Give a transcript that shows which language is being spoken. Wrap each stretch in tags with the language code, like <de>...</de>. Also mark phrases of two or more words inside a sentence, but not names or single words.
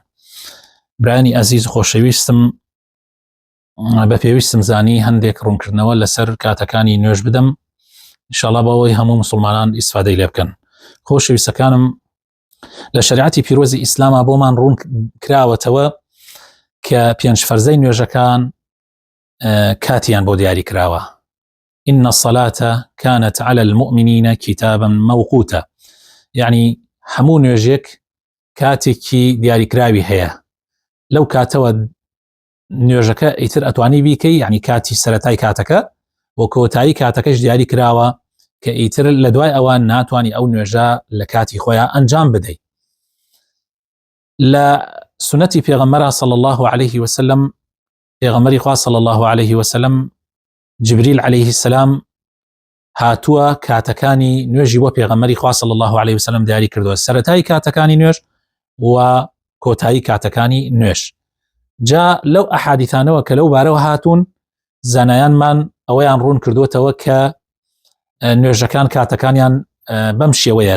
<ckb>برایانی ئەزیز و خۆشەویستم، بە پێویستم زانی هەندێک ڕوونکردنەوە لەسەر کاتەکانی نوێژ بدەم، ئینشاءالله بەوەی هەموو مسلمانان ئیسفادەی لێ بکەن. خۆشەویستەکانم، لە شریعەتی پیرۆزی ئیسلامە بۆمان ڕوون کراوەتەوە کە پێنج فەرزەی نوێژەکان کاتیان بۆ دیاری کراوە.</ckb> <ar>إن الصلاة كانت على المؤمنين كتابا موقوتا، يعني</ar> <ckb>هەموو نوێژێک کاتێکی دیاریکراوی هەیە. لەو کاتەوە نوێژەکە ئیتر ئەتوانی بیکەی، يعني کاتی سەرەتای کاتەکە بۆ کۆتایی کاتەکەش دیاری کراوە کە ئیتر لە دوای ئەوان ناتوانی ئەو نوێژە لە کاتی خۆیان ئەنجام بدەیت. لە سنەتی پێغەمبەر</ckb> <ar>صلی الله عليه وسلم،</ar> <ckb>پێغەمبەری خوا</ckb> <ar>صلی الله عليه وسلم،</ar> <ckb>جبریل</ckb> <ar>عليه السلام</ar> <ckb>هاتووە کاتەکانی نوێژی بۆ پێغەمبەری خوا</ckb> <ar>صلی الله عليه وسلم</ar> <ckb>دیاری کردووە، سەرەتای کاتەکانی نوێژ و کۆتایی کاتەکانی نوێژ. جا لەو ئەحادیثانەوە کە لەو بارەوە هاتوون، زانایانمان ئەوەیان ڕوون کردوتەوە کە نوێژەکان کاتەکانیان بەم شێوەیە.</ckb>